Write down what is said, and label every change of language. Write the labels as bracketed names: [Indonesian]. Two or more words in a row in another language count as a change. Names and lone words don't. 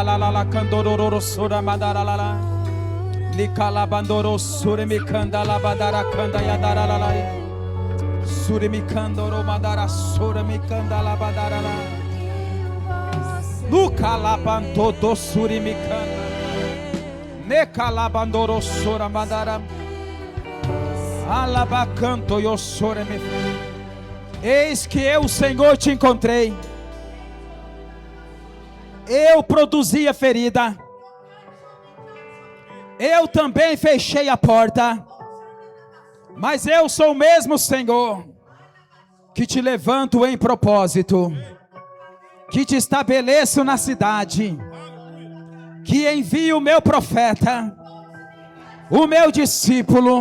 [Portuguese] la la la candoro sora mandala la la Nika la bandoro suri mi canta la bandara canda ya dara la la Suri mi candoro mandara sora mi canta la bandara la Luka la banto do suri mi canta Neka la bandoro sora mandara Alabacanto eu choreme. Eis que eu, Senhor, te encontrei. Eu produzi a ferida. Eu também fechei a porta. Mas eu sou o mesmo Senhor, que te levanto em propósito, que te estabeleço na cidade, que envio o meu profeta, o meu discípulo.